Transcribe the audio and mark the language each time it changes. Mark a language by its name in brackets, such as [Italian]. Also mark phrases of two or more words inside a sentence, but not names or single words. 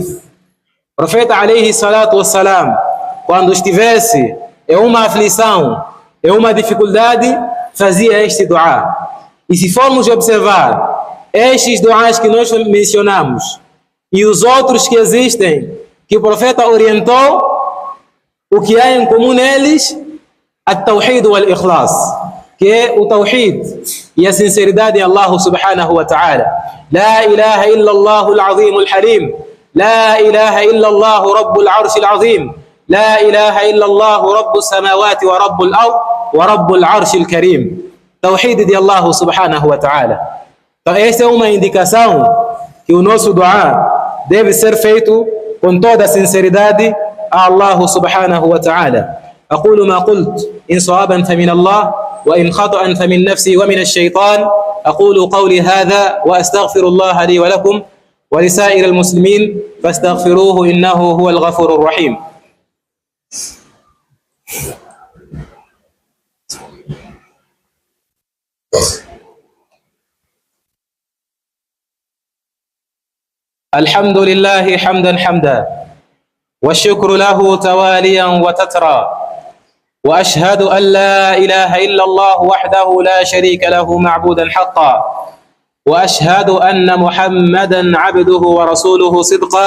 [Arabic] Profeta عليه الصلاة والسلام, [Portuguese] quando estivesse em uma aflição, em uma dificuldade, fazia este dua. E se formos observar estes duas que nós mencionamos e os outros que existem, que o profeta orientou, o que há em comum neles? [Arabic] التوحيد والإخلاص, [Portuguese] que é o tawhid e a sinceridade em Allah [Arabic] سبحانه وتعالى. لا إله إلا الله العظيم الحليم لا إله إلا الله رب العرش العظيم لا إله إلا الله رب السماوات ورب الأرض ورب العرش الكريم. [Portuguese] Tawhid de Allah [Arabic] سبحانه وتعالى. [Portuguese] Então essa é uma indicação que o nosso dua deve ser feito com toda a sinceridade a Allah [Arabic] سبحانه وتعالى. أقول ما قلت إن صوابا فمن الله وإن خطأ فمن نفسي ومن الشيطان. أقول قولي هذا وأستغفر الله لي ولكم ولسائر المسلمين فاستغفروه إنه هو الغفور الرحيم. الحمد لله حمدا حمدا والشكر له تواليا وتترى، وأشهد أن لا إله إلا الله وحده لا شريك له معبودا حقا، وأشهد أن محمدا عبده ورسوله صدقا.